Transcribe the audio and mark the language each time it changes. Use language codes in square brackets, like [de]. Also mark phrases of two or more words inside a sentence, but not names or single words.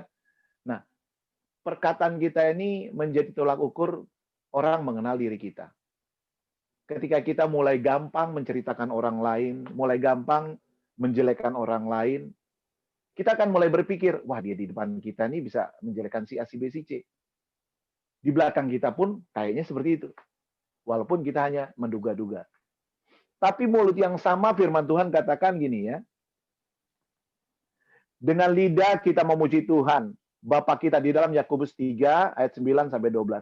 [id] Nah, perkataan kita ini menjadi tolak ukur orang mengenal diri kita. Ketika kita mulai gampang menceritakan orang lain, mulai gampang menjelekkan orang lain, kita akan mulai berpikir, wah dia di depan kita nih bisa menjelekkan si A, si B, si C. Di belakang kita pun kayaknya seperti itu. Walaupun kita hanya menduga-duga. Tapi mulut yang sama firman Tuhan katakan gini ya, dengan lidah kita memuji Tuhan, Bapa kita di dalam Yakobus 3 ayat 9 sampai 12.